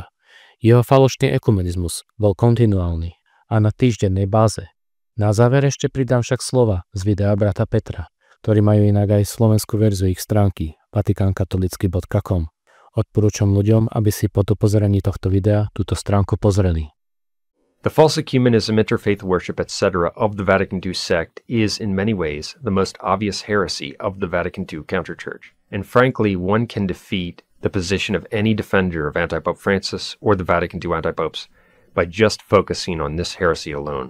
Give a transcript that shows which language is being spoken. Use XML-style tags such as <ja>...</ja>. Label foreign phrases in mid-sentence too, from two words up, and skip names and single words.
<sk>Jeho falošný ekumenizmus bol kontinuálny a na týždennej báze. Na záver ešte pridám však slova z videa brata Petra, ktorí majú inak aj slovenskú verziu ich stránky vatikankatolicky.com. Odporúčam ľuďom, aby si po pozeraní tohto videa túto stránku pozreli.</sk> <en>The false ecumenism, interfaith worship, etc. of the Vatican II sect is, in many ways, the most obvious heresy of the Vatican II counterchurch. And frankly, one can defeat the position of any defender of Antipope Francis or the Vatican II antipopes by just focusing on this heresy alone.</en>